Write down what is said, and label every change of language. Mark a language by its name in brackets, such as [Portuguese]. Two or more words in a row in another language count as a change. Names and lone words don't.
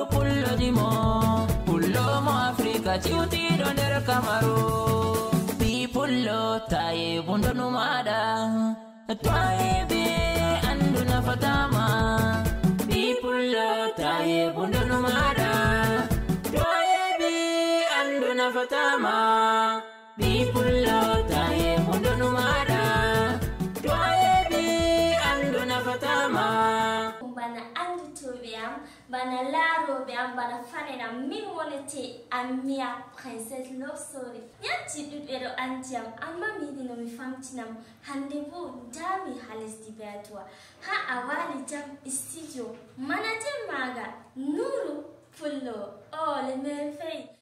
[Fula] pullo dimo pullo mo Afrika ciuti do der Kamaru bi pullo taye bundo numada taye be andu na fatama bi pullo taye bundo numada taye be andu na fatama bi pullo taye bundo numada taye be andu na fatama bana andu tobiam bana laro biam bana fanena min wonete amia [English] princess love story [Fula] yanti dudero antiam amma mi dino mi famtinam hande bo dami halisti beatwa ha awali jam [English] studio manager [Fula] maga nuru pullo le merfei